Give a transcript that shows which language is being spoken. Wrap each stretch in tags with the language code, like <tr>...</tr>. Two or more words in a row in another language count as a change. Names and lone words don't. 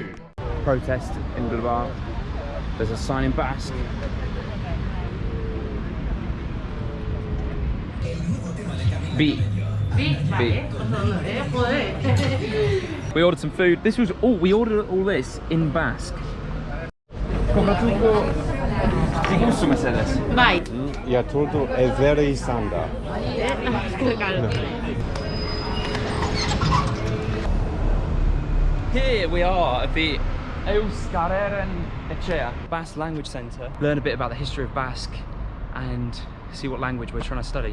<en>Protest in Bilbao. There's a sign in Basque. B. We ordered some food. This was we ordered all this in Basque. Mercedes. Bai. Ja todo è very sanda. Here we are at the Euskararen Etxea Basque Language Centre. Learn a bit about the history of Basque and see what language we're trying to study.</en>